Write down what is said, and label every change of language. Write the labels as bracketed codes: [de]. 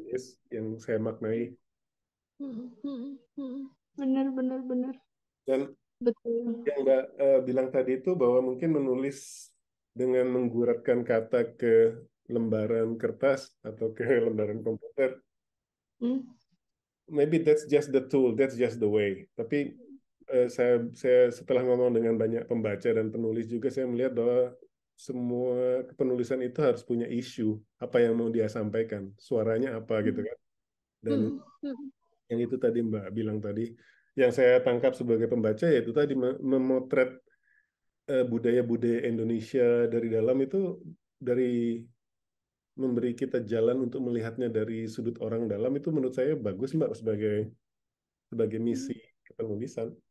[en] it is [id] yang saya maknai. Mm, mm, mm. Benar, benar, benar. Dan Betul. yang Mbak bilang tadi itu bahwa mungkin menulis dengan mengguratkan kata ke lembaran kertas atau ke lembaran komputer, Mm, [en] maybe that's just the tool, that's just the way. [id] Tapi saya setelah ngomong dengan banyak pembaca dan penulis juga, saya melihat bahwa semua penulisan itu harus punya isu, apa yang mau dia sampaikan, suaranya apa gitu mm, kan. Dan mm, mm, yang itu tadi Mbak bilang tadi, yang saya tangkap sebagai pembaca yaitu tadi memotret budaya-budaya Indonesia dari dalam itu, dari memberi kita jalan untuk melihatnya dari sudut orang dalam, itu menurut saya bagus Mbak sebagai sebagai misi kepenulisan.